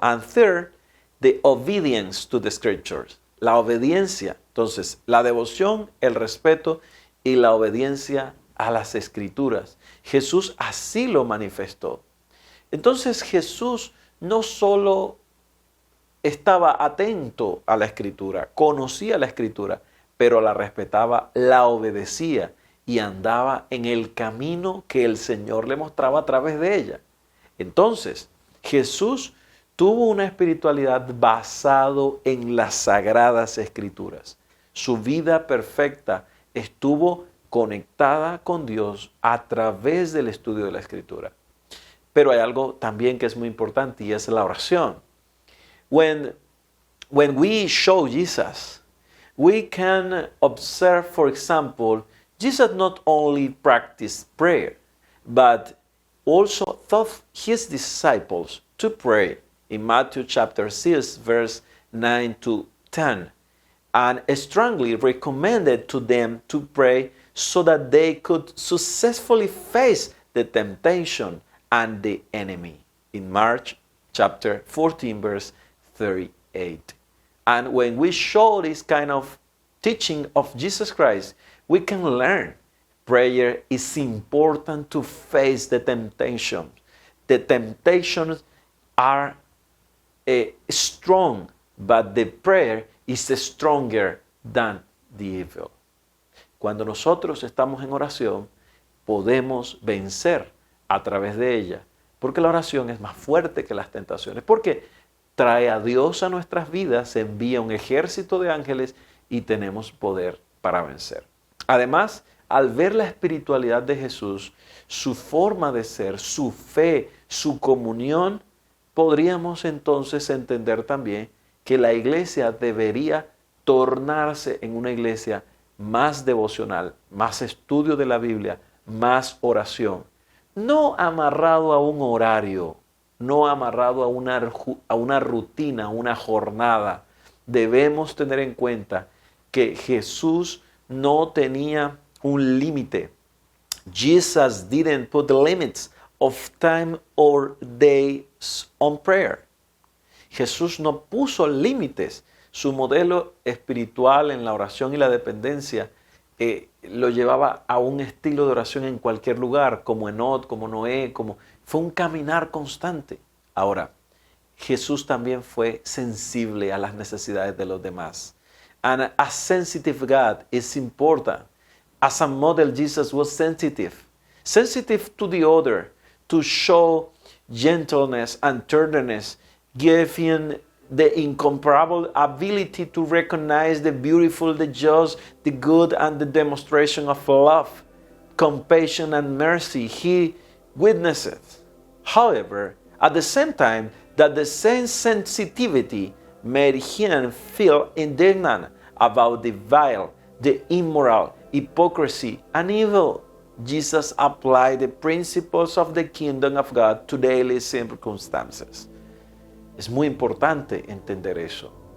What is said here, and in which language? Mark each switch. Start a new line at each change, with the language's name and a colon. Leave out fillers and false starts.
English: And third, the obedience to the scriptures.
Spanish: La obediencia. Entonces, la devoción, el respeto y la obediencia a las escrituras. Jesús así lo manifestó. Entonces, Jesús no solo estaba atento a la escritura, conocía la escritura, pero la respetaba, la obedecía y andaba en el camino que el Señor le mostraba a través de ella. Entonces, Jesús tuvo una espiritualidad basado en las sagradas escrituras. Su vida perfecta estuvo conectada con Dios a través del estudio de la escritura. Pero hay algo también que es muy importante y es la oración.
English: When we show Jesus, we can observe, for example, Jesus not only practiced prayer, but also taught his disciples to pray in Matthew chapter 6, verse 9 to 10, and strongly recommended to them to pray so that they could successfully face the temptation and the enemy. In Mark chapter 14, verse 38. And when we show this kind of teaching of Jesus Christ, we can learn prayer is important to face the temptations. The temptations are strong, but the prayer is stronger than the evil.
Spanish: Cuando nosotros estamos en oración, podemos vencer a través de ella, porque la oración es más fuerte que las tentaciones, porque trae a Dios a nuestras vidas, envía un ejército de ángeles y tenemos poder para vencer. Además, al ver la espiritualidad de Jesús, su forma de ser, su fe, su comunión, podríamos entonces entender también que la iglesia debería tornarse en una iglesia más devocional, más estudio de la Biblia, más oración. No amarrado a un horario, no amarrado a una rutina, a una jornada. Debemos tener en cuenta que Jesús no tenía un límite.
English: Jesus didn't put limits of time or days on prayer.
Spanish: Jesús no puso límites. Su modelo espiritual en la oración y la dependencia lo llevaba a un estilo de oración en cualquier lugar, como Enoch, como Noé, fue un caminar constante. Ahora, Jesús también fue sensible a las necesidades de los demás.
English: And a sensitive God is important. As a model, Jesus was sensitive to the other, to show gentleness and tenderness, giving the incomparable ability to recognize the beautiful, the just, the good, and the demonstration of love, compassion, and mercy. He witnessed, however, at the same time, that the same sensitivity made him feel indignant about the vile, the immoral, hypocrisy, and evil. Jesus applied the principles of the kingdom of God to daily circumstances.
Spanish: Es muy importante entender eso.